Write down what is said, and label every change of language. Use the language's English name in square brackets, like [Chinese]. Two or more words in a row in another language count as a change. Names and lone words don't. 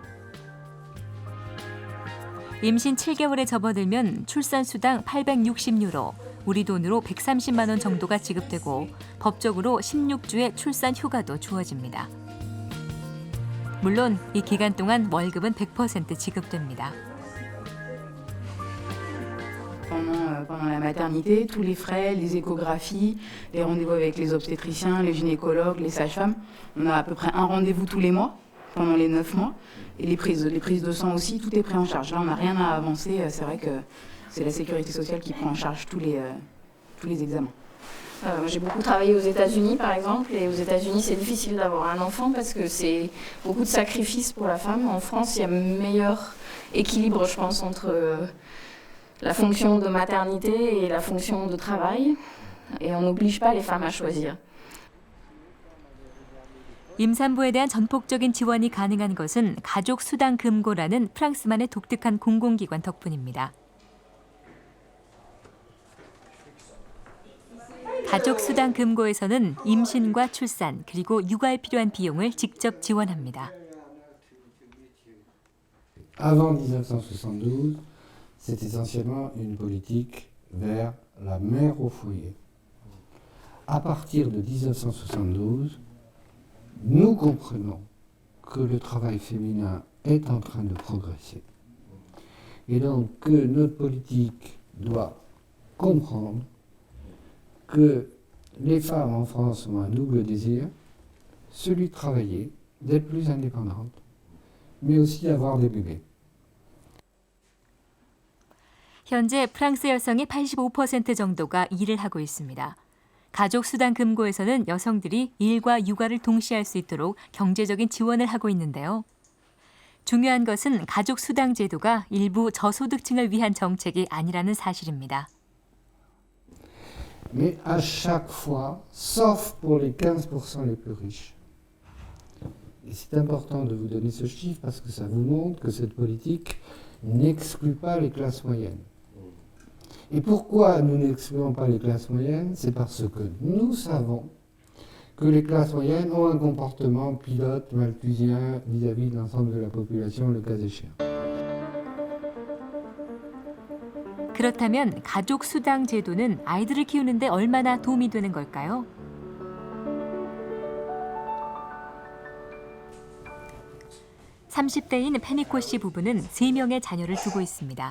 [Korean] 임신 7개월에 접어들면 출산 수당 860유로, 우리 돈으로 130만 원 정도가 지급되고 법적으로 16주의 출산 휴가도 주어집니다. 물론 이 기간 동안 월급은 100% 지급됩니다. [French] Pendant la maternité, tous les frais, les échographies, les rendez-vous avec les obstétriciens, les gynécologues, les sages-femmes, on a à peu près un rendez-vous tous les mois, pendant les 9 mois. Et les prises de sang aussi, tout est pris en charge. Là, on n'a rien à avancer. C'est vrai que c'est la sécurité sociale qui prend en charge tous les examens. J'ai beaucoup travaillé aux États-Unis, par exemple, et aux États-Unis, c'est difficile d'avoir un enfant parce que c'est beaucoup de sacrifices pour la femme. En France, il y a un meilleur équilibre, je pense, entre la fonction de maternité et la fonction de travail, et on n'oblige pas les femmes à choisir. [Korean] 임산부에 대한 전폭적인 지원이 가능한 것은 가족수당금고라는 프랑스만의 독특한 공공기관 덕분입니다. 가족수당금고에서는 임신과 출산 그리고 육아에 필요한 비용을 직접 지원합니다. [French] Avant 1972, c'est essentiellement une politique vers la mère au foyer. À partir de 1972, nous comprenons que le travail féminin est en train de progresser. Et donc que notre politique doit comprendre que les femmes en France ont un double désir, celui de travailler, d'être plus indépendantes, mais aussi d'avoir des bébés. [Korean] 현재 프랑스 여성의 85% 정도가 일을 하고 있습니다. 가족수당금고에서는 여성들이 일과 육아를 동시에 할 수 있도록 경제적인 지원을 하고 있는데요. 중요한 것은 가족수당 제도가 일부 저소득층을 위한 정책이 아니라는 사실입니다. [French] Mais à chaque fois, sauf pour les 15% les plus riches. Et c'est important de vous donner ce chiffre parce que ça vous montre que cette politique n'exclut pas les classes moyennes. Et pourquoi nous n'excluons pas les classes moyennes? C'est parce que nous savons que les classes moyennes ont un comportement pilote malthusien vis-à-vis de l'ensemble de la population, le cas échéant. [Korean] 그렇다면 가족 수당 제도는 아이들을 키우는데 얼마나 도움이 되는 걸까요? (30대인) 페니코 씨 부부는 3명의 자녀를 두고 있습니다.